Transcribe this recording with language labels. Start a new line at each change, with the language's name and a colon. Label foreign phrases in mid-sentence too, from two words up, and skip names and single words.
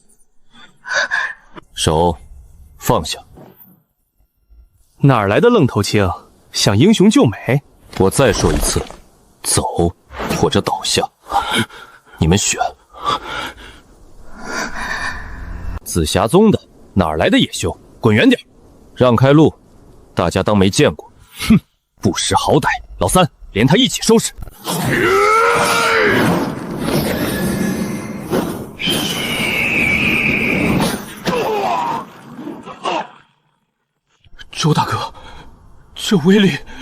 Chinese: 手放下。哪來的愣頭青？想英雄救美？我再說一次，走或者倒下，你們選。紫霞宗的哪來的野修？滾遠點，讓開路，大家當沒見過。哼，不識好歹，老三連他一起收拾。周大哥，這威力